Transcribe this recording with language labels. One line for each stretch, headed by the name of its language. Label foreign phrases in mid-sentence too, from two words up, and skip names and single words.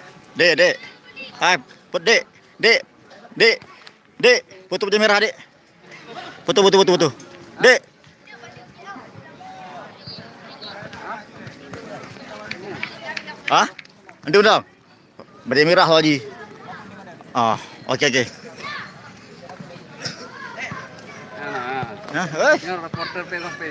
Indonesian: Dek, dek. Hai, put dek. Dek. Dek. Dek, foto putih merah, dek. Foto. Dek. Hah? Nanti undang. Putih merah lagi. Ah, oke oke. Nah, Ini reporter PSP.